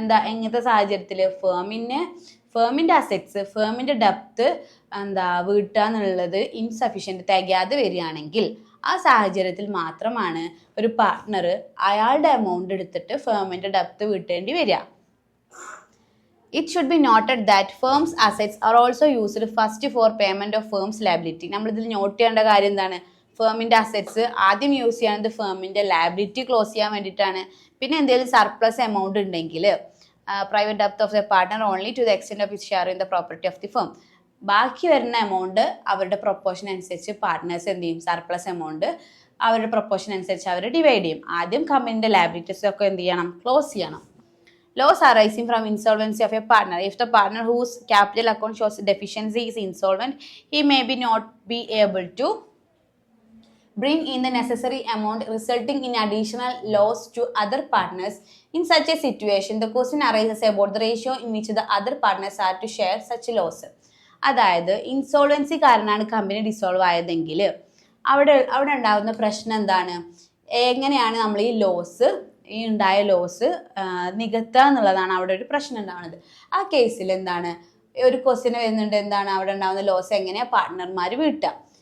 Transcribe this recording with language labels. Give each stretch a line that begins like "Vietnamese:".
Malayalam: എങ്ങനത്തെ സാഹചര്യത്തിൽ ഫേമിൻ്റെ അസെറ്റ്സ്, ഫേമിൻ്റെ ഡെപ്റ്റ് വീട്ടുക എന്നുള്ളത് ഇൻസഫിഷ്യൻറ്റ്, തികയാതെ വരികയാണെങ്കിൽ ആ സാഹചര്യത്തിൽ മാത്രമാണ് ഒരു പാർട്ട്ണർ അയാളുടെ എമൗണ്ട് എടുത്തിട്ട് ഫേമിൻ്റെ ഡെപ്റ്റ് വീട്ടേണ്ടി വരിക.
English: It should be noted that firms' assets are also used first for payment of firms' liability.
Malayalam: നമ്മളിതിൽ നോട്ട് ചെയ്യേണ്ട കാര്യം എന്താണ്, ഫേമിൻ്റെ അസെറ്റ്സ് ആദ്യം യൂസ് ചെയ്യുന്നത് ഫേമിൻ്റെ ലയബിലിറ്റി ക്ലോസ് ചെയ്യാൻ വേണ്ടിയിട്ടാണ്. പിന്നെ എന്തെങ്കിലും സർപ്ലസ് എമൗണ്ട് ഉണ്ടെങ്കിൽ
English: Private ഡെപ്റ്റ് of the partner only to the extent of his share in the property of the firm.
Malayalam: ബാക്കി വരുന്ന എമൗണ്ട് അവരുടെ പ്രൊപ്പോർഷൻ അനുസരിച്ച് പാർട്ട്നേഴ്സ് എന്ത് ചെയ്യും, സർപ്ലസ് എമൗണ്ട് അവരുടെ പ്രൊപ്പോർഷൻ അനുസരിച്ച് അവർ ഡിവൈഡ് ചെയ്യും. ആദ്യം കമ്പനീൻ്റെ ലയബിലിറ്റീസ് ഒക്കെ എന്ത് ചെയ്യണം, ക്ലോസ് ചെയ്യണം.
English: Loss arising from insolvency of a partner. If the partner whose capital account shows deficiency is insolvent, he may not be able to bring in the necessary amount, resulting in additional loss to other partners. In such a situation, the question arises about the ratio in which the other partners are to share such loss.
Malayalam: അതായത് insolvency കാരണമാണ് company dissolve ആയതെങ്കിൽ അവിടെ ഉണ്ടാകുന്ന പ്രശ്നം എന്താണ്, എങ്ങനെയാണ് നമ്മൾ ഈ ഉണ്ടായ ലോസ് നികത്തുക എന്നുള്ളതാണ് അവിടെ ഒരു പ്രശ്നം ഉണ്ടാവുന്നത്. ആ കേസിൽ എന്താണ് ഒരു ക്വസ്റ്റ്യൻ വരുന്നുണ്ട്, എന്താണ് അവിടെ ഉണ്ടാകുന്ന ലോസ് എങ്ങനെയാണ് പാർട്ട്ണർമാർ വീട്ടുക.